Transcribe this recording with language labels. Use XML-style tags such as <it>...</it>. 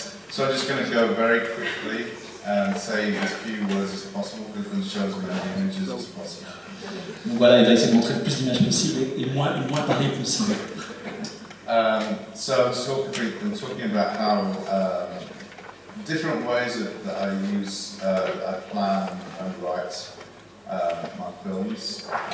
<en>So I'm just going to go very quickly and say as few words as possible because it shows as many images as possible.</en> <fr>Donc voilà, il va essayer de montrer le plus d'images possible et moins parler possible.</fr> <en>So I'm talking about how different ways that I use, I plan and write my films.</en>